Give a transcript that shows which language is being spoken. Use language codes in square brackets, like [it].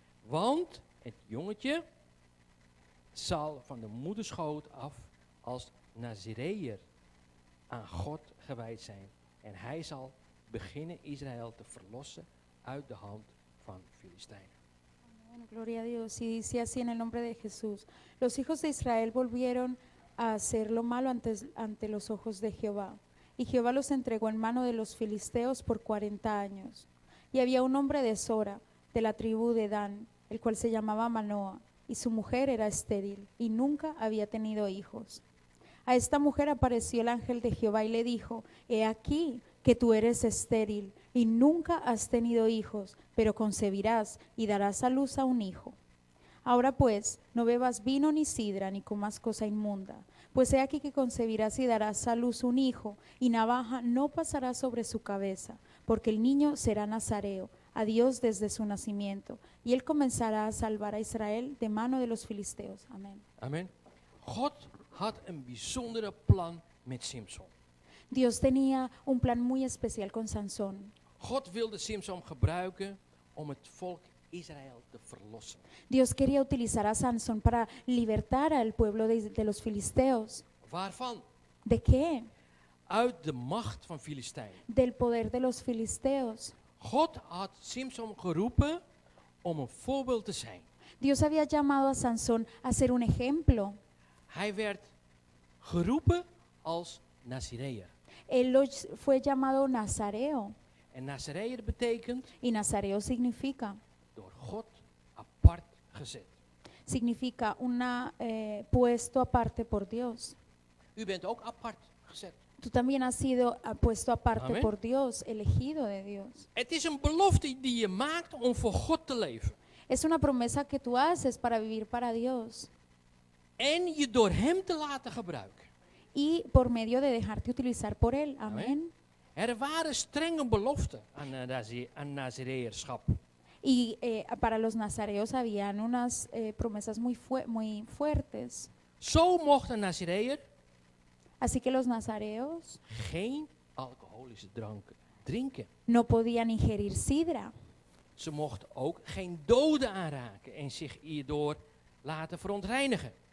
[nl] Want het jongetje zal van de moederschoot af als Nazireër aan God gewijd zijn. En hij zal beginnen Israël te verlossen uit de hand van Filistijnen. [es] Amén, gloria a Dios. Y dice así en el nombre de Jesús. Los hijos de Israel volvieron a hacer lo malo ante los ojos de Jehová. Y Jehová los entregó en mano de los filisteos por 40 años. Y había un hombre de Sora, de la tribu de Dan, el cual se llamaba Manoah, y su mujer era estéril, y nunca había tenido hijos. A esta mujer apareció el ángel de Jehová y le dijo: he aquí que tú eres estéril y nunca has tenido hijos, pero concebirás y darás a luz a un hijo. Ahora pues, no bebas vino ni sidra, ni comas cosa inmunda, pues he aquí que concebirás y darás a luz un hijo, y navaja no pasará sobre su cabeza, porque el niño será nazareo a Dios desde su nacimiento, y él comenzará a salvar a Israel de mano de los filisteos. Amén. Amen. [nl] God had een bijzondere plan met Simpson. [es] Dios tenía un plan muy especial con Sansón. [nl] God wilde Simpson gebruiken om het volk Israël te verlossen. [es] Dios quería utilizar a Sansón para libertar al pueblo de los filisteos. [nl] Waarvan? [es] ¿De qué? [nl] uit de macht van Filistijn. [es] del poder de los filisteos. [nl] God had Simson geroepen om een voorbeeld te zijn. [es] Dios había llamado a Sansón a ser un ejemplo. [nl] Hij werd geroepen als Nazireër. [es] Fue llamado Nazareo. [nl] En Nazireër betekent [es] Y Nazareo significa [nl] door God apart gezet. [es] un puesto aparte por Dios. [nl] U bent ook apart gezet. [es] Tú también has sido puesto aparte Amén. por Dios, elegido de Dios. [nl] Het is een belofte die je maakt om voor God te leven. [es] Es una promesa que tú haces para vivir para Dios [nl] En je door hem te laten gebruiken. [es] y por medio de dejarte utilizar por Él. Amén. [nl] Er waren strenge beloften aan Nazireërschap. [es] Y para los nazareos habían unas promesas muy fuertes. [nl] Zo mocht een Nazireër [es] Así que los nazareos [nl] geen alcoholische drank drinken. [es] no podían ingerir sidra. [nl] Ze mochten ook geen doden aanraken en zich hierdoor laten verontreinigen.